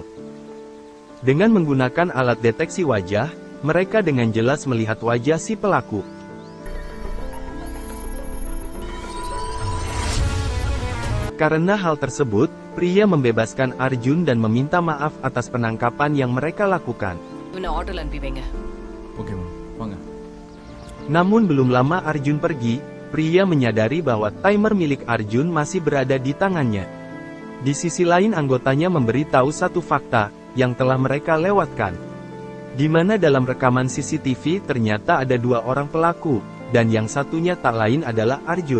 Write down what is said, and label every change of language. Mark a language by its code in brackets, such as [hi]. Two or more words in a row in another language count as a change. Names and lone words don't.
[id] Dengan menggunakan alat deteksi wajah, mereka dengan jelas melihat wajah si pelaku. Karena hal tersebut, pria membebaskan Arjun dan meminta maaf atas penangkapan yang mereka lakukan. [ta] இவனை ஆட்டோல அனுப்பி வைங்க. [en] okay ma'am [ta] வாங்க. [id] Namun belum lama Arjun pergi, pria menyadari bahwa timer milik Arjun masih berada di tangannya. Di sisi lain anggotanya memberitahu satu fakta, yang telah mereka lewatkan. Di mana dalam rekaman CCTV ternyata ada 2 orang pelaku, dan yang satunya tak lain adalah Arjun.